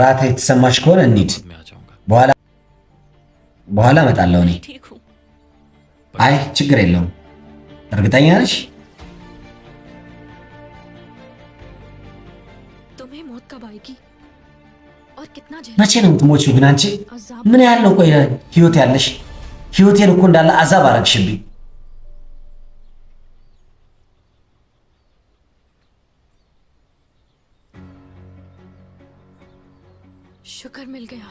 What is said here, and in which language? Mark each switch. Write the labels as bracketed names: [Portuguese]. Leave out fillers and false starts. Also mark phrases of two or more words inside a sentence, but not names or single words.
[Amharic] ፍርሃት የተሰማሽ ከሆነ እንሂድ። [Hindi] मैं आ जाऊंगा। [Amharic] በኋላ እመጣለሁ እኔ። [Hindi] ठीक हूँ। [Amharic] አይ ችግር የለውም። እርግጠኛ ነሽ? [Hindi] तुम्हें मौत कब आएगी और कितना [Amharic] መቼ ነው የምትሞቺው ግን አንቺ? [Hindi] अजाब [Amharic] ምን ያህል ነው ቆይ ህይወት ያለሽ? ህይወቴን እኮ እንዳለ አዛብ አረግሽብኝ። [Hindi] शुक्र मिल गया।